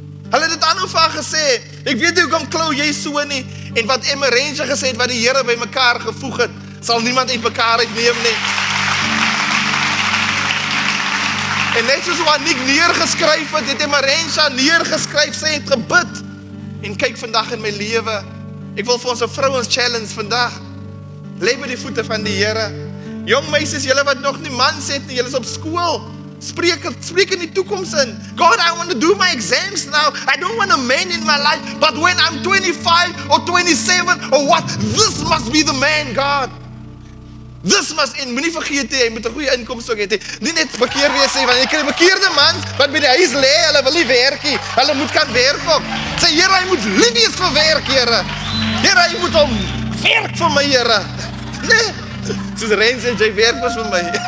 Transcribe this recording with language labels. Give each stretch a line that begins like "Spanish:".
Afrikaans: Hulle het dit aan vir haar gesê, ek weet nie hoekom klou jy so nie, en wat Emerensha gesê het, wat die Here by mekaar gevoeg het, sal niemand uit mekaar uitneem nie. En net soos wat Nick neergeskryf het Emerensha neergeskryf, sy het gebid, en kyk vandag in my lewe, ek wil vir ons 'n vrouens challenge vandag, lê by die voete van die Here. Jong meisies, julle wat nog nie mans het nie, julle is op skool. Spreek in die toekoms in.
English: God, I want to do my exams now. I don't want a man in my life, but when I'm 25 or 27 or what, this must be the man, God.
Afrikaans: This must, en moenie vergeet jy moet 'n goeie inkomste ook hê. Nie net bekeer wees sê, want jy kry bekeerde mans wat by die huis lê, hulle wil nie werk nie. Hulle moet kan werk ook. Sê Here, hy moet lief wees vir werk, Here. Here, hy moet hom werk vir my, Here. Nee, soos Rens en jy werk was vir my.